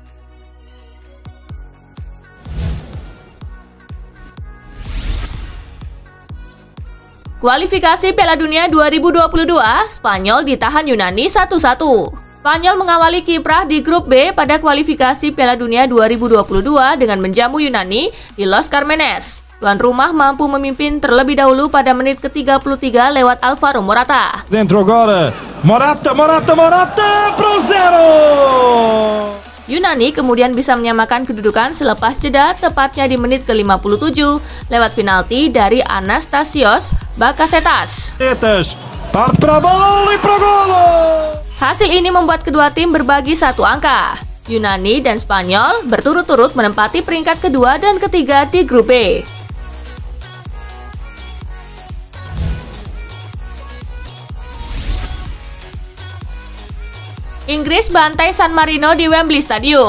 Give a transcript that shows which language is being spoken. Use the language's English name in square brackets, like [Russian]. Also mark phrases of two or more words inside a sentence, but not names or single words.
[Indonesian] Kualifikasi Piala Dunia 2022, Spanyol ditahan Yunani 1-1. Spanyol mengawali kiprah di grup B pada kualifikasi Piala Dunia 2022 dengan menjamu Yunani di Los Carmenes. Tuan rumah mampu memimpin terlebih dahulu pada menit ke-33 lewat Alvaro Morata. [Portuguese] Dentro agora, Morata pro 0. [Indonesian] Yunani kemudian bisa menyamakan kedudukan selepas jeda tepatnya di menit ke-57 lewat penalti dari Anastasios Bakasetas. [Portuguese] Parte para a bola e para o golo! [Indonesian] Hasil ini membuat kedua tim berbagi satu angka. Yunani dan Spanyol berturut-turut menempati peringkat kedua dan ketiga di grup B. Inggris bantai San Marino di Wembley Stadium.